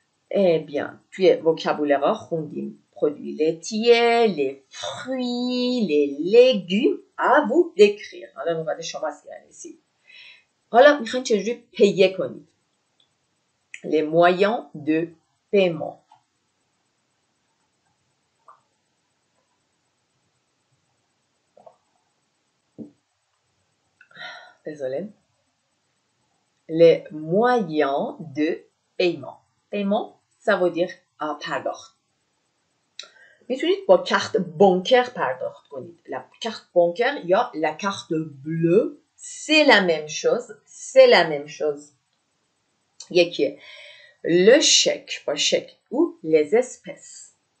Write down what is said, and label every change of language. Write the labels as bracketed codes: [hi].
[fr] Eh bien, puis vocabulaire [fa] خوندیم. [fr] Produits laitiers, les fruits, les légumes. À vous d'écrire. [fa] حالا نوبت شماست ici. حالا میخواین چجوری پیه کنید. [fr] Les moyens de paiement. Désolé. Les moyens de paiement. Paiement, ça veut dire پرداخت. [fa] میتونید با کارت بانکر پرداخت کنید. [fr] La carte bancaire یا la carte bleue, c'est la même chose. [fa] یکیه. [fr] Le chèque, pas chèque, ou les espèces.